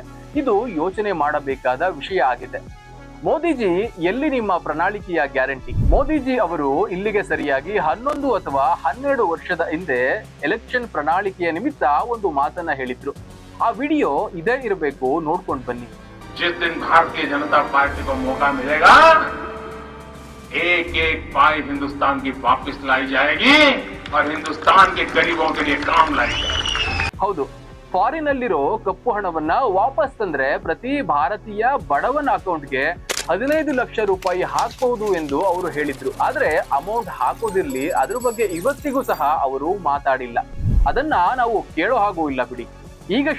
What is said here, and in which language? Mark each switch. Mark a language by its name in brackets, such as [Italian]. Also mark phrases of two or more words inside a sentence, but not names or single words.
[Kannada] ಇದು ಯೋಚನೆ ಮಾಡಬೇಕಾದ ವಿಷಯ ಆಗಿದೆ. ಮೋದಿಜಿ ಎಲ್ಲಿ ನಿಮ್ಮ ಪ್ರಣಾಳಿಕೆಯ ಗ್ಯಾರಂಟಿ? ಮೋದಿಜಿ ಅವರು ಇಲ್ಲಿಗೆ ಸರಿಯಾಗಿ 11 ಅಥವಾ 12 ವರ್ಷದ ಹಿಂದೆ ಎಲೆಕ್ಷನ್ ಪ್ರಣಾಳಿಕೆಯ ನಿಮಿತ್ತ ಒಂದು ಮಾತನ್ನ ಹೇಳಿದ್ರು. ಆ ವಿಡಿಯೋ ಇದೇ ಇರಬೇಕು, ನೋಡ್ಕೊಂಡು ಬನ್ನಿ. [Hindi] जिस दिन भारतीय जनता पार्टी को मौका मिलेगा, एक पाई हिंदुस्तान की वापस लाई जाएगी और हिंदुस्तान के गरीबों के लिए काम लाई जाएगी. [Kannada] ಹೌದು, ಫಾರಿನ್ ಅಲ್ಲಿರೋ ಕಪ್ಪು ಹಣವನ್ನ ವಾಪಸ್ ತಂದ್ರೆ ಪ್ರತಿ ಭಾರತೀಯ ಬಡವನ ಅಕೌಂಟ್ಗೆ 15 ಲಕ್ಷ ರೂಪಾಯಿ ಹಾಕಬಹುದು ಎಂದು ಅವರು ಹೇಳಿದ್ರು. ಆದ್ರೆ ಅಮೌಂಟ್ ಹಾಕೋದಿರ್ಲಿ, ಅದ್ರ ಬಗ್ಗೆ ಇವತ್ತಿಗೂ ಸಹ ಅವರು ಮಾತಾಡಿಲ್ಲ. ಅದನ್ನ ನಾವು ಕೇಳೋ ಹಾಗೂ ಇಲ್ಲ ಬಿಡಿ.